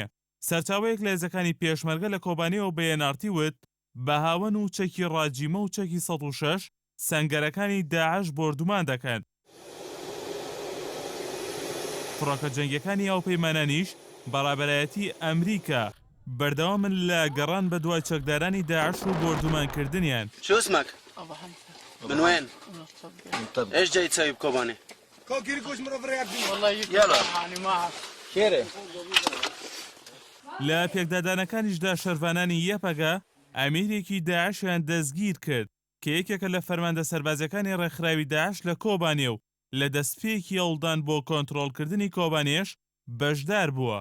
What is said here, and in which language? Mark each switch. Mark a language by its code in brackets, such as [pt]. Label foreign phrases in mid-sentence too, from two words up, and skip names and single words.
[ckb] سەرچاوەیەک لە هێزەکانی پێشمەرگە لە کۆبانێەوە بە NRT وت بە هاون و چەکی ڕاجیمە و چەکی 106 سەنگەرەکانی داعش بۆردومان دەکەن. فڕۆکە جەنگیەکانی ئەوپەیمانانیش بەڕابەرایەتی ئەمریکا بەردەوامن لە گەڕان بە دوای چەکدارانی داعش و بۆردومانکردنیان. [ar] شو اسمك؟ من وين؟ ايش جاي تسوي بكوباني؟ يلا خيره. [ckb] لە پێکدادانەکانیشدا شەرڤانانی یەپەگە ئەمیرێکی داعشیان دەستگیر کرد کە یەکێکە لە فەرماندە سەربازەکانی ڕێکخراوی داعش لە کۆبانێ و لە دەستپێکی هەوڵدان بۆ کۆنتڕۆڵکردنی کۆبانێش بەشدار بووە.